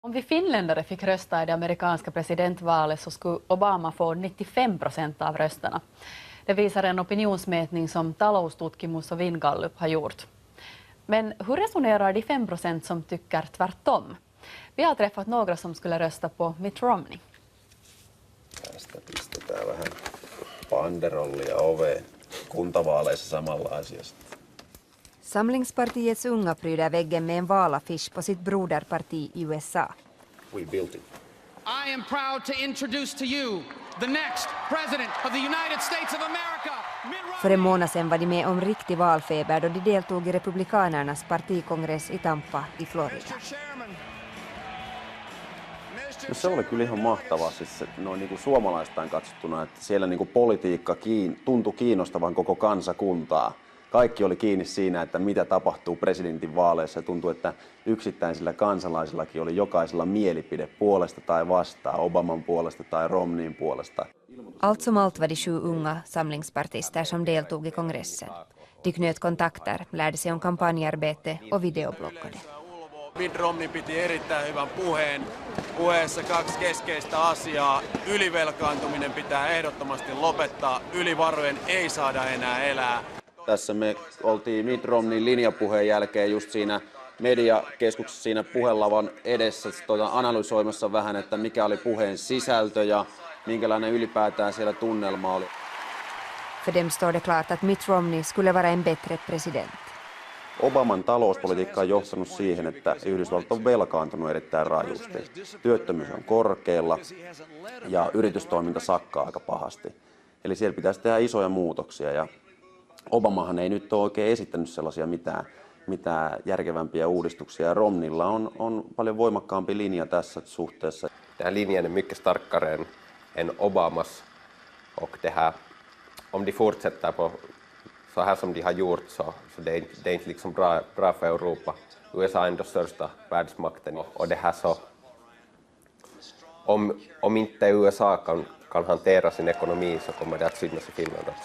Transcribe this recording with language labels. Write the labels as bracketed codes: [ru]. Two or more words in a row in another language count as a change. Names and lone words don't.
[sv] Om vi finländare fick rösta i det amerikanska presidentvalet så skulle Obama få 95% av rösterna. Det visar en opinionsmätning som Taloustutkimus och Vingallup har gjort. Men hur resonerar de 5% som tycker tvärtom? Vi har träffat några som skulle rösta på Mitt Romney. [fi] Tästä pistetään vähän banderollia oveen kuntavaaleissa samalla asiasta. [sv] Samlingspartiets unga pryder väggen med en valaffisch på sitt broderparti i USA. [en] We built it. I am proud to introduce to you the next president of the United States of America. [sv] För en månad sedan var de med om riktig valfeber då de deltog i republikanernas partikongress i Tampa i Florida. [fi] No se oli kyllä ihan mahtavaa, siis noin niin kuin suomalaistaan katsottuna, että siellä niin kuin politiikka tuntui kiinnostavan koko kansakuntaa. Kaikki oli kiinni siinä, että mitä tapahtuu presidentin vaaleissa. Tuntui, että yksittäisillä kansalaisillakin oli jokaisella mielipide puolesta tai vastaan, Obaman puolesta tai Romneyn puolesta. [sv] Allt som allt var de 7 unga samlingspartister som deltog i kongressen. De knöt kontakter, lärde sig om kampanjarbete och videobloggade. [fi] Mitt Romney piti erittäin hyvän puheen. Puheessa 2 keskeistä asiaa. Ylivelkaantuminen pitää ehdottomasti lopettaa. Yli varojen ei saada enää elää. Tässä me oltiin Mitt Romneyn linjapuheen jälkeen just siinä mediakeskuksessa siinä puhelavan edessä analysoimassa vähän, että mikä oli puheen sisältö ja minkälainen ylipäätään siellä tunnelma oli. [sv] För dem står det klart att Mitt Romney skulle vara en bättre president. [fi] Obaman talouspolitiikka on johtanut siihen, että Yhdysvallat on velkaantunut erittäin rajusti. Työttömyys on korkealla ja yritystoiminta sakkaa aika pahasti. Eli siellä pitäisi tehdä isoja muutoksia ja Obamahan ei nyt ole oikein esittänyt sellaisia mitään järkevämpiä uudistuksia. Romneylla on paljon voimakkaampi linja tässä suhteessa. [sv] Den här linjen är mycket starkare än Obamas och det här, om de fortsätter på så här som de har gjort så det är inte liksom bra för Europa. USA är ändå största världsmakten och det här så om inte USA kan hantera sin ekonomi så kommer det att synas i Finland också.